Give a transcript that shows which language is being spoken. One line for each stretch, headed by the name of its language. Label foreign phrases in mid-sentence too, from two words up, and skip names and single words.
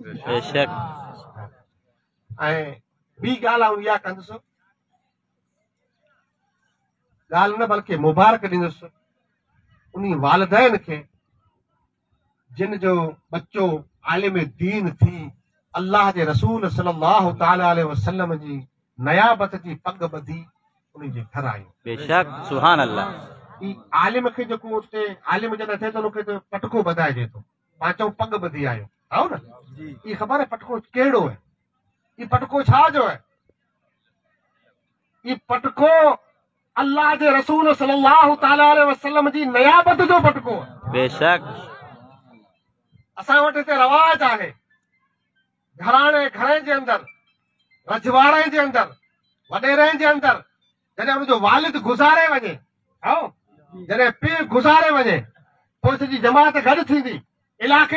Sindhi: ऐं ॿी ॻाल्हि आऊं इहा कंदुसि, ॻाल्हि न बल्कि मुबारक ॾींदुसि उन वालिदैन खे जिन जो बच्चो आलिम दीन थी अल्लाह जे रसूल
Arabic: صلى الله تعالى عليه وسلم
Sindhi: जी नयाबत जी पग ॿधी उन जे घर आयो। बेशक
Arabic: سبحان الله.
Sindhi: ई आलिम खे जेको उते आलिम जॾहिं थिए थो उनखे पटको ॿधाइजे थो, पाण चऊं पग ॿधी आयो, आओ न, ई ख़बर आहे पटको कहिड़ो आहे, ई पटको छा जो आहे, ई पटको अल्लाह जे रसूल
Arabic: صلى الله تعالى عليه وسلم
Sindhi: जी नयाबत जो पटको आहे। बेशक असां वटि हिते रवाज आहे घणे जे अंदरि रजवाड़े जे अंदरि वॾेरे जे अंदरि जॾहिं हुनजो वालिद गुज़ारे वञे जॾहिं पीउ गुज़ारे वञे पोइ सॼी जमात गॾु थींदी इलाइक़े